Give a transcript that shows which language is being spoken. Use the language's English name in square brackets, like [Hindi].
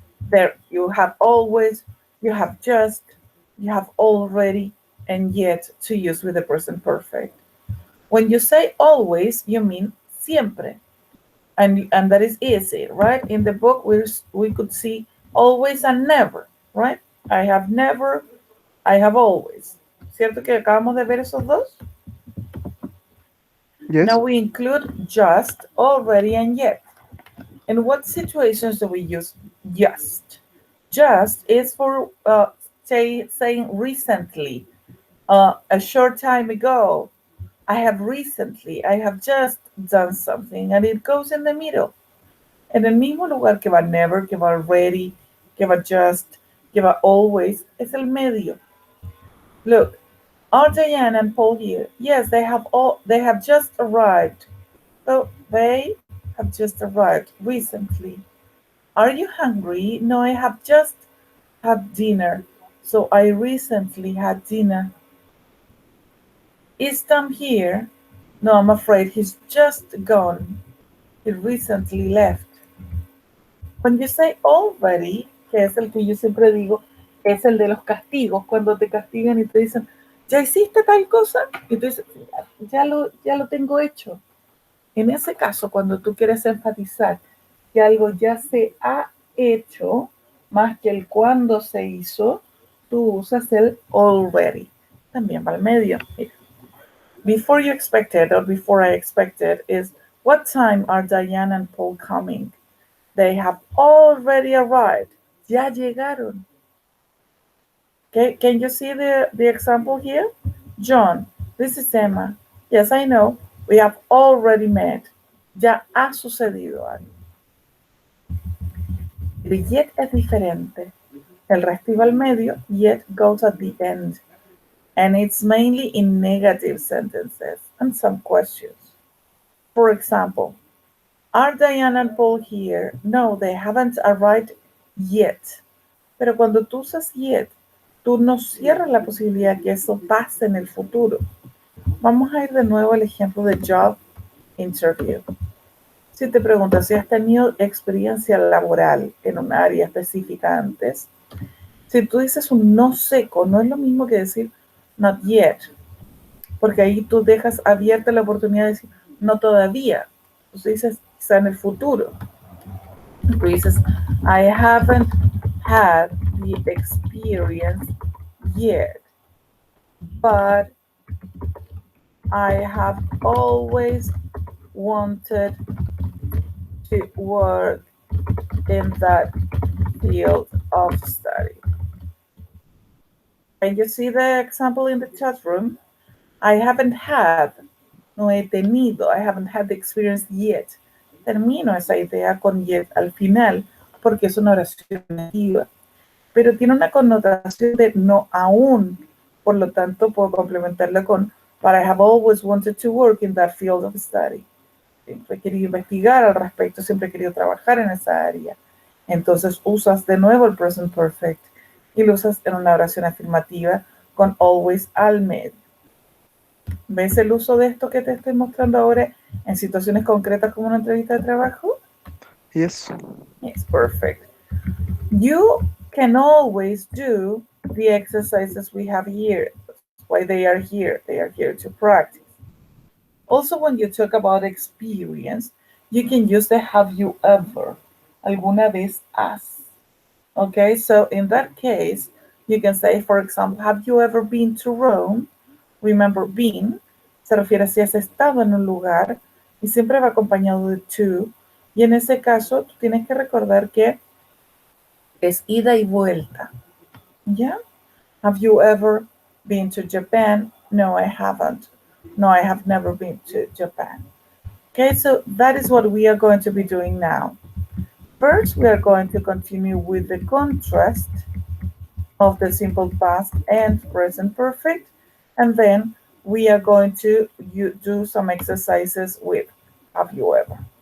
[English] There, you have always, you have just, you have already, and yet to use with the present perfect. When you say always, you mean siempre. And that is easy, right? In the book, we could see always and never, right? I have never, I have always. [Spanish] ¿Cierto que acabamos de ver esos dos? [English] Yes. Now we include just, already, and yet. In what situations do we use just? Just is for saying recently, a short time ago. I have recently, I have just done something, and it goes in the middle. [Spanish] En el mismo lugar que va never, que va already, que va just, que va always, es el medio. [English] Look, are Diane and Paul here? Yes, they have just arrived. So they have just arrived recently. Are you hungry? No, I have just had dinner. So I recently had dinner. Is Tom here? No, I'm afraid he's just gone. He recently left. When you say already, [Spanish] que es el que yo siempre digo, es el de los castigos, cuando te castigan y te dicen, ¿ya hiciste tal cosa? Y tú dices, ya lo tengo hecho. En ese caso, cuando tú quieres enfatizar que algo ya se ha hecho, más que el cuándo se hizo, tú usas el already. También va al medio. [English] Before you expected or before I expected is what time are Diane and Paul coming? They have already arrived. [Spanish] Ya llegaron. [English] Okay, can you see the example here? John, this is Emma. Yes, I know. We have already met. [Spanish] Ya ha sucedido algo. [English] The yet [Spanish] es diferente. El resto iba al medio, [English] yet goes at the end. And it's mainly in negative sentences and some questions. For example, are Diane and Paul here? No, they haven't arrived yet. [Spanish] Pero cuando tú usas yet, tú no cierras la posibilidad que eso pase en el futuro. Vamos a ir de nuevo al ejemplo de job interview. Si te preguntas si has tenido experiencia laboral en un área específica antes, si tú dices un no seco, no es lo mismo que decir not yet, porque ahí tú dejas abierta la oportunidad de decir no todavía. Entonces dices quizá en el futuro. Tú dices [English] I haven't had the experience yet, but I have always wanted to work in that field of study. Can you see the example in the chat room? I haven't had, [Spanish] no he tenido, [English] I haven't had the experience yet. [Spanish] Termino esa idea con yet al final porque es una oración negativa, pero tiene una connotación de no aún, por lo tanto puedo complementarla con [English] but I have always wanted to work in that field of study. [Spanish] Siempre he querido investigar al respecto, siempre he querido trabajar en esa área. Entonces usas de nuevo el present perfect y lo usas en una oración afirmativa con always al medio. ¿Ves el uso de esto que te estoy mostrando ahora en situaciones concretas como una entrevista de trabajo? [English] Yes. Yes, perfect. You can always do the exercises we have here. That's why they are here. They are here to practice. Also, when you talk about experience, you can use the have you ever. [Spanish] Alguna vez has. [English] Okay, so in that case, you can say, for example, have you ever been to Rome? [Spanish] Remember, been se refiere a si has estado en un lugar y siempre va acompañado de to. Y en ese caso, tú tienes que recordar que es ida y vuelta. ¿Ya? [English] Have you ever been to Japan? No, I haven't. No, I have never been to Japan. Okay, so that is what we are going to be doing now. First, we are going to continue with the contrast of the simple past and present perfect, and then we are going to do some exercises with have you ever.